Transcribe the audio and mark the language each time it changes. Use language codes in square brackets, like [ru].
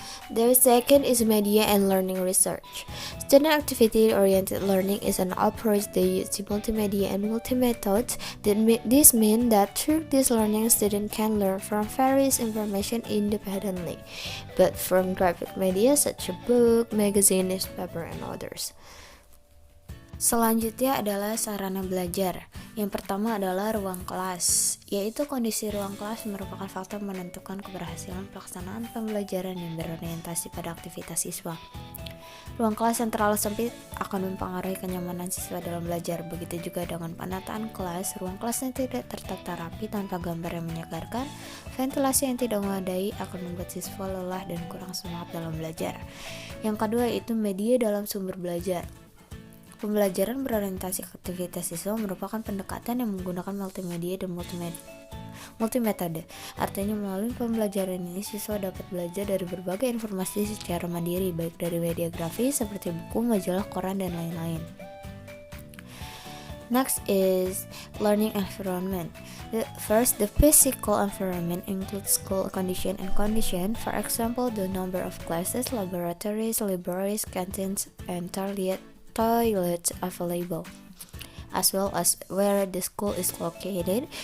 [en] The second is media and learning research. Student activity-oriented learning is an approach that uses multimedia and multi-methods. This means that through this learning, students can learn from various information independently, but from graphic media such as book, magazine, newspaper, and others. [id] Selanjutnya adalah sarana belajar. Yang pertama adalah ruang kelas, yaitu kondisi ruang kelas merupakan faktor menentukan keberhasilan pelaksanaan pembelajaran yang berorientasi pada aktivitas siswa. Ruang kelas yang terlalu sempit akan mempengaruhi kenyamanan siswa dalam belajar. Begitu juga dengan penataan kelas, ruang kelas yang tidak tertata rapi tanpa gambar yang menyegarkan, ventilasi yang tidak memadai akan membuat siswa lelah dan kurang semangat dalam belajar. Yang kedua yaitu media dalam sumber belajar. Pembelajaran berorientasi aktivitas siswa merupakan pendekatan yang menggunakan multimedia dan multimetode. Artinya melalui pembelajaran ini siswa dapat belajar dari berbagai informasi secara mandiri, baik dari media grafis seperti buku, majalah, koran, dan lain-lain. [en] Next is learning environment. First, the physical environment includes school condition and condition. For example, the number of classes, laboratories, libraries, canteens, and toilets available, as well as where the school is located.